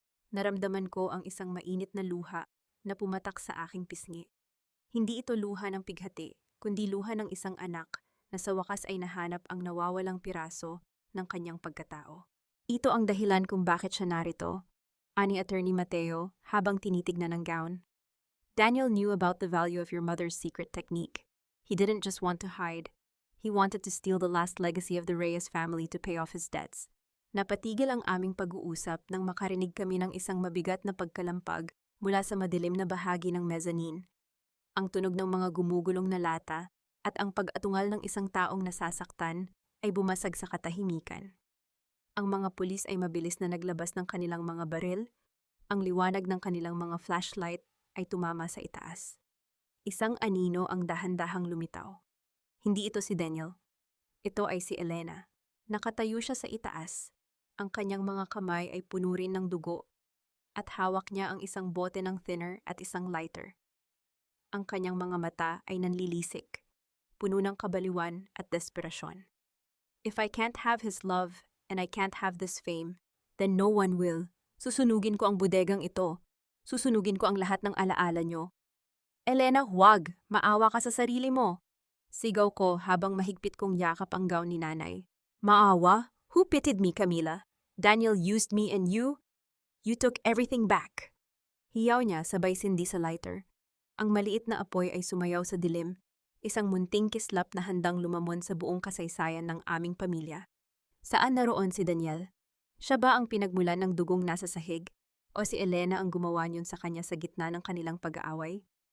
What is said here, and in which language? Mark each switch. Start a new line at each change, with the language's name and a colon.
Filipino: Naramdaman ko ang isang mainit na luha na pumatak sa aking pisngi. Hindi ito luha ng pighati, kundi luha ng isang anak na sa wakas ay nahanap ang nawawalang piraso ng kanyang pagkatao. Ito ang dahilan kung bakit siya narito, ani Attorney Mateo habang tinitignan ng gown.
English: Daniel knew about the value of your mother's secret technique. He didn't just want to hide. He wanted to steal the last legacy of the Reyes family to pay off his debts.
Filipino: Napatigil ang aming pag-uusap nang makarinig kami ng isang mabigat na pagkalampag mula sa madilim na bahagi ng mezzanine. Ang tunog ng mga gumugulong na lata at ang pag-atungal ng isang taong nasasaktan ay bumasag sa katahimikan. Ang mga pulis ay mabilis na naglabas ng kanilang mga baril. Ang liwanag ng kanilang mga flashlight ay tumama sa itaas. Isang anino ang dahan-dahang lumitaw. Hindi ito si Daniel. Ito ay si Elena. Nakatayo siya sa itaas. Ang kanyang mga kamay ay puno rin ng dugo at hawak niya ang isang bote ng thinner at isang lighter. Ang kanyang mga mata ay nanlilisik, puno ng kabaliwan at desperasyon.
English: If I can't have his love and I can't have this fame, then no one will.
Filipino: Susunugin ko ang bodegang ito. Susunugin ko ang lahat ng alaala nyo. Elena, huwag! Maawa ka sa sarili mo! Sigaw ko habang mahigpit kong yakap ang gown ni nanay.
English: Maawa? Who pitied me, Camila? Daniel used me and you took everything back.
Filipino: Hiyaw niya sabay sindi sa lighter. Ang maliit na apoy ay sumayaw sa dilim, isang munting kislap na handang lumamon sa buong kasaysayan ng aming pamilya. Saan naroon si Daniel? Siya ba ang pinagmulan ng dugong nasa sahig? O si Elena ang gumawa niyon sa kanya sa gitna ng kanilang pag-aaway?